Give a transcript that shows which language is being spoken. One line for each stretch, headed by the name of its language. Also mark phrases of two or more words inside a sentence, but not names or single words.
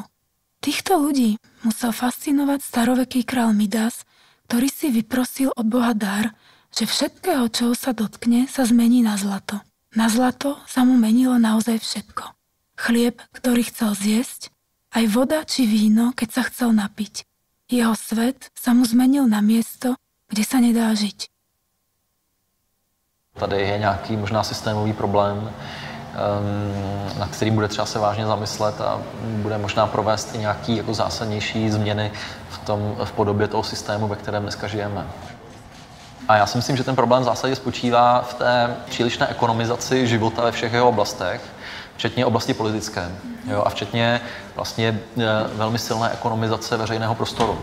Slovak: Týchto ľudí musel fascinovať staroveký král Midas, ktorý si vyprosil od Boha dar, že všetkého, čo sa dotkne, sa zmení na zlato. Na zlato sa mu menilo naozaj všetko. Chlieb, ktorý chcel zjesť, aj voda či víno, keď sa chcel napiť. Jeho svet sa mu zmenil na miesto, kde sa nedá žiť.
Czech: Tady je nějaký možná systémový problém, na který bude třeba se vážně zamyslet a bude možná provést i nějaký jako zásadnější změny v podobě toho systému, ve kterém dneska žijeme. A já si myslím, že ten problém v zásadě spočívá v té přílišné ekonomizaci života ve všech jeho oblastech, včetně oblasti politické, jo, a včetně vlastně velmi silné ekonomizace veřejného prostoru.